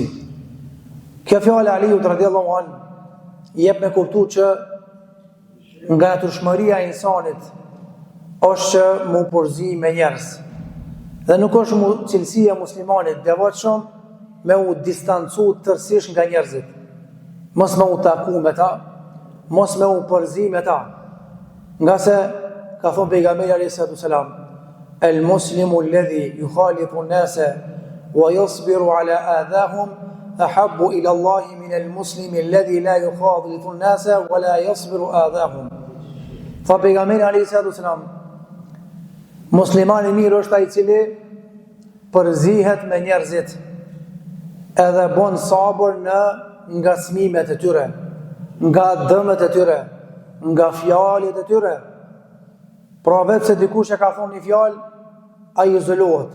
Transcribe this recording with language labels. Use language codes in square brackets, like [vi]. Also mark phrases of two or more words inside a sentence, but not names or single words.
[sq] Kjo fjalë Aliut [ar] رضي الله عنه [sq] jep me kuptu që nga natyrshmëria e insanit është që mu përzi me njerëz. Dhe nuk është cilësia e muslimanit devotshëm me u distancu tërësisht nga njerëzit. Mos me u taku me ta, mos me u përzi me ta. Nga se, ka thonë pejgamberi [ar] عليه الصلاة السلام: "المسلم الذي يخالط الناس ويصبر على أذاهم أحب إلى الله من المسلم الذي لا يخالط الناس ولا يصبر أذاهم." [sq] Fa pejgamberi [ar] عليه الصلاة السلام: [sq] muslimani mirë është ai i cili përzihet me njerëzit edhe bën sabër në ngasmimet e tyre, nga dëmet e tyre, nga fjalët e tyre. Pra vetë se dikush e ka thonë një fjalë, ai izolohet.